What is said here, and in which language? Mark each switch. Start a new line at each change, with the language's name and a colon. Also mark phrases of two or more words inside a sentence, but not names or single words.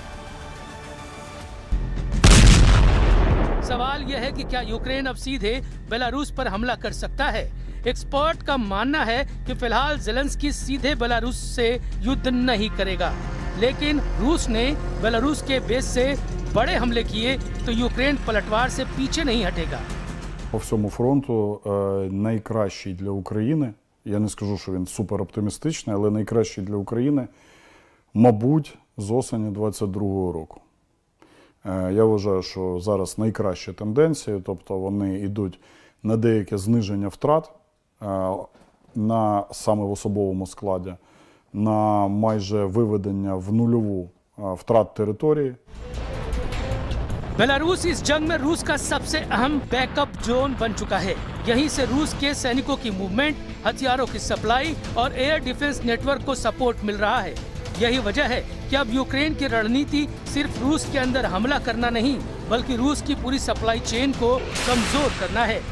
Hindi: सवाल यह है कि क्या यूक्रेन अब सीधे बेलारूस पर हमला कर सकता है। एक्सपर्ट का मानना है कि फिलहाल जेलेंस्की सीधे बेलारूस से युद्ध नहीं करेगा, लेकिन रूस ने बेलारूस के बेस से बड़े हमले किए तो यूक्रेन पलटवार से पीछे नहीं हटेगा।
Ukrainian: По всьому фронту найкращий для України, я не скажу, що він супероптимістичний, але найкращий для України, мабуть, з осені 22-го року. Я вважаю, що зараз найкращі тенденції, тобто вони йдуть на деяке зниження втрат саме в особовому складі, на майже виведення в нульову втрат території.
Hindi: बेलारूस इस जंग में रूस का सबसे अहम
English: backup zone
Hindi: बन चुका है। यहीं से रूस के सैनिकों की मूवमेंट, हथियारों की सप्लाई और
English: air defense network
Hindi: को सपोर्ट मिल रहा है। यही वजह है कि अब यूक्रेन की रणनीति सिर्फ रूस के अंदर हमला करना नहीं बल्कि रूस की पूरी
English: supply chain
Hindi: को कमजोर करना है।